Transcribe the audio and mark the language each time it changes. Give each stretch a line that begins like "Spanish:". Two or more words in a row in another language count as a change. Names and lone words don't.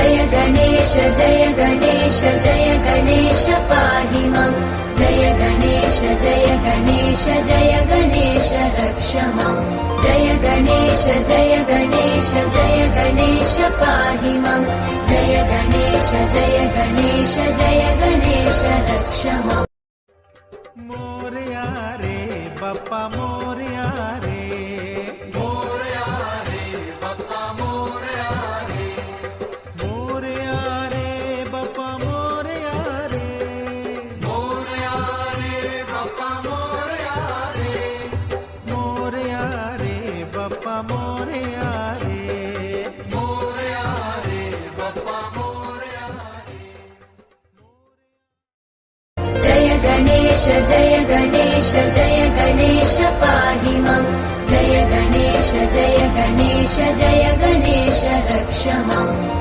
Sanskrit: गणेश जय गणेश जय गणेश पाहि मां जय गणेश जय गणेश जय गणेश रक्ष मां जय गणेश जय गणेश जय गणेश पाहि मां जय गणेश जय गणेश जय गणेश रक्ष मां।
Marathi: मोरया रे बाप्पा मोरया रे बाप्पा मोरया रे मोरया रे बाप्पा मोरया रे बाप्पा मोरया रे मोरया रे बाप्पा मोरया रे बाप्पा मोरया रे।
Sanskrit: जय गणेश जय गणेश जय गणेश पाहि मां जय गणेश जय गणेश जय गणेश रक्ष मां।